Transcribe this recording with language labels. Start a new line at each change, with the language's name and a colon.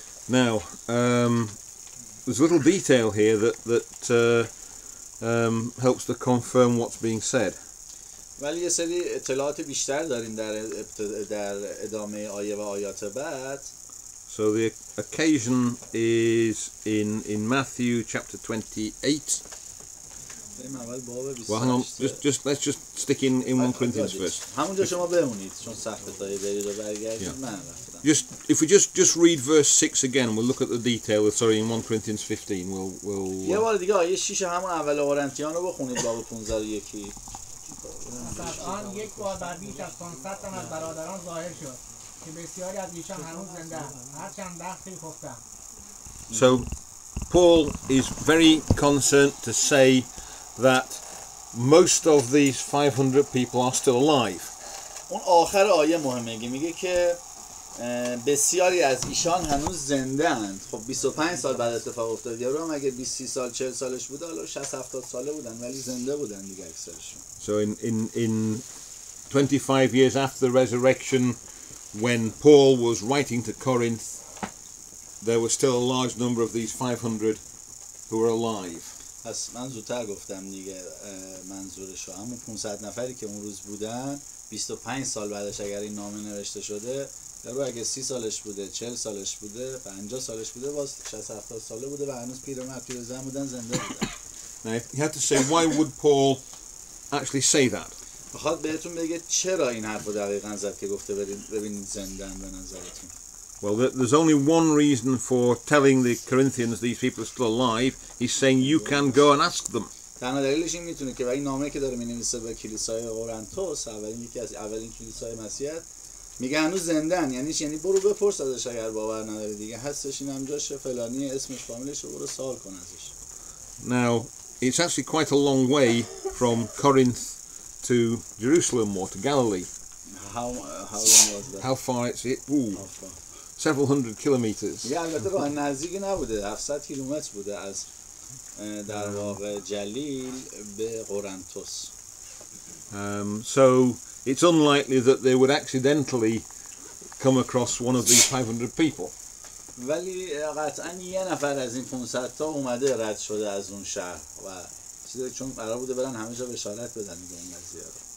English: Now, there's a little detail here that helps to confirm what's being said.
Persian: ولی یه سری اطلاعات بیشتر داریم در ادامه آیه و آیات بعد.
English: So the occasion is in Matthew chapter 28. Well, hang on. Let's just stick in 1 Corinthians first.
Persian: همونجا شما بمونید چون سخت تا برید و برگردید. من رفتم.
English: If we just read verse 6 again, we'll look at the detail. Sorry, in 1 Corinthians 15, we'll.
Persian: یه بار دیگه آیه 6 همون اول قرنتیان رو بخونید باب 15 و یکی. آن یک بار بر بیش از 500 تن از برادران ظاهر شد که بسیاری از ایشان هنوز زنده اند هرچند برخی خفتند.
English: So Paul is very concerned to say that most of these 500 people are still alive.
Persian: اون آخر آیه مهمه، میگه که بسیاری از ایشان هنوز زنده اند. خب 25 سال بعد اتفاق افتاد. یارو هم اگه 20 سال 40 سالش بوده حالا 60 70 ساله بودن ولی زنده بودن دیگه اکثرشون.
English: So in 25 years after the resurrection, when Paul was writing to Corinth, there was still a large number of these 500 who were alive.
Persian: پس من زودتر گفتم دیگه منظورشو همون 500 نفری که اون روز بودن 25 سال بعدش اگر این نامه نوشته شده یارو اگه 30 سالش بوده 40 سالش بوده 50 سالش بوده باز 60 70 ساله بوده و هنوز پیرمرد پیرزن بودن زنده بودن.
English: Now you have to say, why would Paul actually say that?
Persian: بخواد بهتون بگه چرا این حرفو دقیقاً زد که گفته ببینید زندن به نظرتون.
English: Well, there's only one reason for telling the Corinthians these people are still alive. He's saying you can go and ask them.
Persian: تنها دلیلش این میتونه که این نامه که داره مینویسه به کلیسای قرنتوس یکی از اولین کلیسای مسیحیت میگه هنوز زندن، یعنی برو بپرس ازش اگر باور نداری دیگه هستش این هم جاشه فلانی اسمش فامیلش رو برو سوال کن ازش.
English: Now it's actually quite a long way from Corinth to Jerusalem or to Galilee. How long was that? How far it's several hundred kilometers.
Persian: یه البته راه نزدیکی نبوده 700 کیلومتر بوده از در واقع جلیل به قرنتوس.
English: So it's unlikely that they would accidentally come across one of these 500 people.
Persian: ولی قطعا یه نفر از این 500 تا اومده رد شده از اون شهر و چیزی چون قرار بوده برن همه جا بشارت بدن به این قضیه رو.